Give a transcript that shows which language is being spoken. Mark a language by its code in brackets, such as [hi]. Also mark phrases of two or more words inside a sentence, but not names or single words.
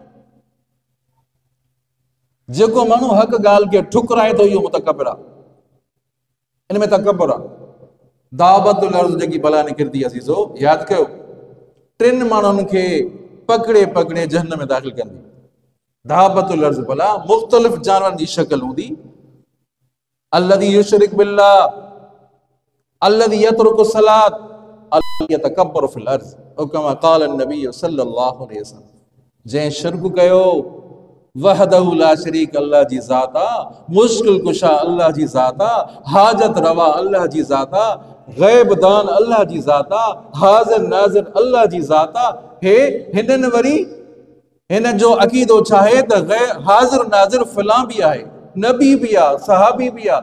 [sd] जेको माण्हू हक़ ॻाल्हि खे ठुकराए थो, इहो मुतकब्बिर आहे। इन में तकब्बुर आहे। दावतुल अर्ज़ जेकी बला निकिरंदी अज़ीज़ो, यादि कयो, 3 माण्हुनि खे पकड़े पकड़े जहन्नम में दाख़िल कंदी। दावतुल अर्ज़ बला मुख़्तलिफ़ जानवरनि जी शक्ल हूंदी। [ar] الذي يشرك بالله، الذي يترك الصلاة، الذي يتكبر في الأرض، أو كما قال النبي صلى الله عليه وسلم. [sd] जंहिं शिर्क कयो, [ar] وحده لا شريك, [sd] अल्लाह जी ज़ात आहे, मुश्किल कुशा अल्लाह जी ज़ात आहे, हाजत रवा अल्लाह जी ज़ात आहे, ग़ैब दान अल्लाह जी ज़ात आहे, हाज़िर नाज़िर अल्लाह जी ज़ात आहे। हे हिननि वरी हिन जो अक़ीदो छा आहे त हाज़िर नाज़िर फलां बि आहे, नबी बि आहे, सहाबी बि आहे।